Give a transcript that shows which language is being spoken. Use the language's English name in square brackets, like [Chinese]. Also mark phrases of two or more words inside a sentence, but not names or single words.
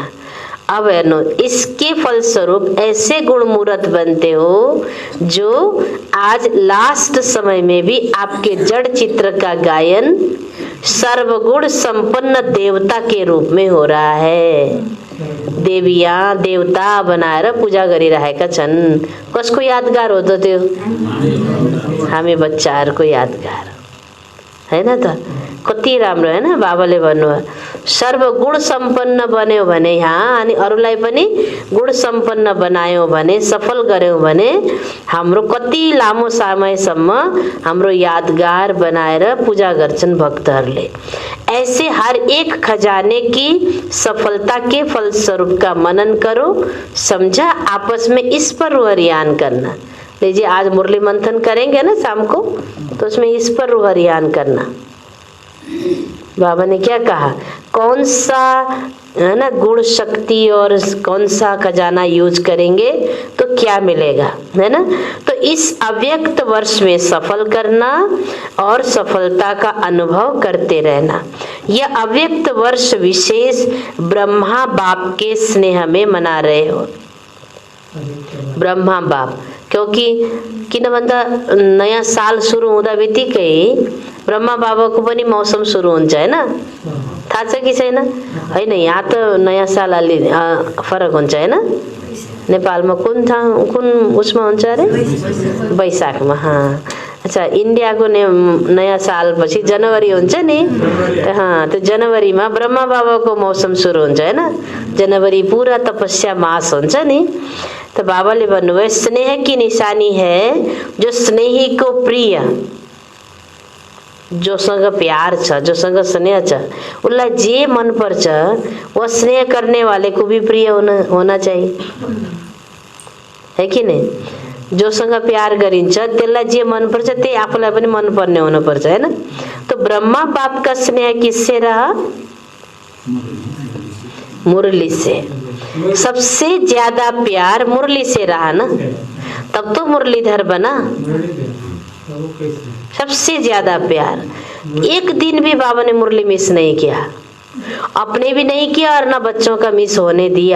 [Hindi] अब इसके फलस्वरूप ऐसे गुण मूर्त बनते हो जो आज लास्ट समय में भी आपके जड़ चित्र का गायन सर्वगुण संपन्न देवता के रूप में हो रहा है। [Nepali] देवियां देवता बनाएर पूजा गरिरहेका छन्। कसको यादगार हो त त्यो? हामी बच्चाहरूको यादगार, हैन त? कति राम्रो, हैन? बाबाले भन्नुभयो सर्वगुण सम्पन्न बन्यो भने यहाँ, अनि अरूलाई पनि गुण सम्पन्न बनायो भने, सफल गर्यो भने हाम्रो कति लामो समयसम्म हाम्रो यादगार बनाएर पूजा गर्छन् भक्तहरूले। [Hindi] ऐसे हर एक खजाने की सफलता के फलस्वरूप का मनन करो, समझा? आपस में इस पर रुहरियान करना। लीजिए आज मुरली मंथन करेंगे ना शाम को, तो उसमें इस पर रुहरियान करना। बाबा ने क्या कहा, कौन सा, है ना, गुण शक्ति और कौन सा खजाना यूज करेंगे तो क्या मिलेगा, है ना। तो इस अव्यक्त वर्ष में सफल करना और सफलता का अनुभव करते रहना। यह अव्यक्त वर्ष विशेष ब्रह्मा बाप के स्नेह में मना रहे हो। [Nepali] ब्रह्मा बाप, क्योंकि किन भन्दा नयाँ साल सुरु हुँदा बित्तिकै ब्रह्मा बाबाको पनि मौसम सुरु हुन्छ हैन? थाहा छ कि छैन? हैन, यहाँ त नयाँ साल अलि फरक हुन्छ हैन? नेपालमा कुन उसमा हुन्छ अरे? वैशाखमा। हाँ, अच्छा, इन्डियाको नयाँ साल पछि जनवरी हुन्छ नि। हाँ, त्यो जनवरीमा ब्रह्मा बाबाको मौसम सुरु हुन्छ हैन? जनवरी पूरा तपस्या मास हुन्छ नि। [Hindi] तो [Nepali] बाबाले भन्नुभयो [Hindi] स्नेह की निशानी है जो स्नेही को प्रिय, [Nepali] जोसँग प्यार छ, जोसँग स्नेह छ, उसलाई जे मन पर्छ [Hindi] वो स्नेह करने वाले को भी प्रिय होना चाहिए, है कि नहीं? [Nepali] जोसँग प्यार गरिन्छ त्यसलाई जे मन पर्छ त्यही आफूलाई पनि मन पर्ने हुनु पर्छ हैन? [Hindi] तो ब्रह्मा बाप का स्नेह किससे रहा? मुरली से। सबसे ज्यादा प्यार मुरली से रहा ना, तब तो मुरलीधर बना। सबसे ज्यादा प्यार, एक दिन भी बाबा ने मुरली मिस नहीं किया, अपने भी नहीं किया और ना बच्चों का मिस होने दिया।